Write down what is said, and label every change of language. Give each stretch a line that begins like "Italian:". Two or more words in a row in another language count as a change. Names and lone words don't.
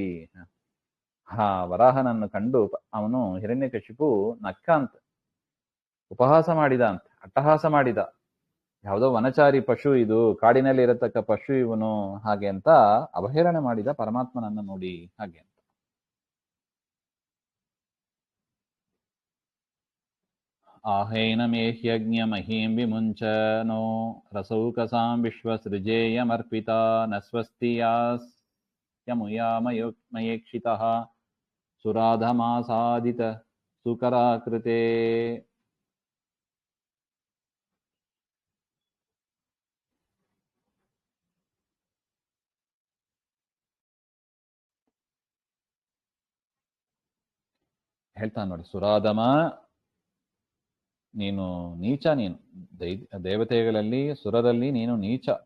Kannada: ವರಾಹನನ್ನು ಕಂಡು ಅವನು ಹಿರಣ್ಯಕಶಿಪು ನಕ್ಕ ಅಂತ, ಉಪಹಾಸ ಮಾಡಿದ ಅಂತ, ಅಟ್ಟಹಾಸ ಮಾಡಿದ. ಯಾವುದೋ ವನಚಾರಿ ಪಶು ಇದು, ಕಾಡಿನಲ್ಲಿ ಇರತಕ್ಕ ಪಶು ಇವನು, ಹಾಗೆ ಅಂತ ಅವಹೇಳನ ಮಾಡಿದ ಪರಮಾತ್ಮನನ್ನ ನೋಡಿ ಹಾಗೆ.
Sanskrit: आहेनमेह्यज्ञ महीं विमुञ्च नो रसौकसां विश्वसृजेयमर्पिता न स्वस्ति यास्यमुयामयेक्षितः सुराधमासादित सुकराकृते.
Kannada: ಹೇಳ್ತಾನೆ ನೋಡಿ, ಸುರಾಧಮ ನೀನು ನೀಚ, ನೀನು ದೇವತೆಗಳಲ್ಲಿ ಸುರರಲ್ಲಿ ನೀನು ನೀಚ.